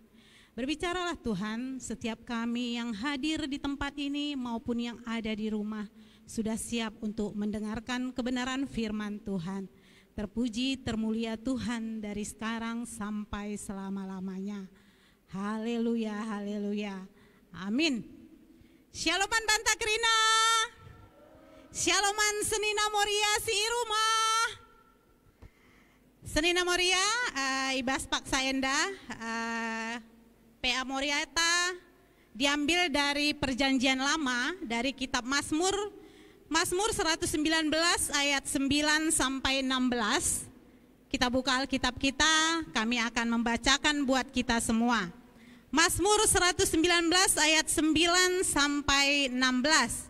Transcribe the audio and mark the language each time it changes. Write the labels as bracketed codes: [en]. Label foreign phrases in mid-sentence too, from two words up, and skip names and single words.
[id] Berbicaralah Tuhan, setiap kami yang hadir di tempat ini maupun yang ada di rumah sudah siap untuk mendengarkan kebenaran firman Tuhan. Terpuji, termulia Tuhan dari sekarang sampai selama-lamanya. Haleluya, haleluya. Amin. [btx] Shaloman Bantakrina. Shaloman Senina Moria si rumah. [id] Senina Moria, Ibas Pak Saenda, PA Moriata diambil dari perjanjian lama, dari kitab Mazmur 119 ayat 9 sampai 16. Kita buka Alkitab kita, kami akan membacakan buat kita semua. Mazmur 119 ayat 9 sampai 16.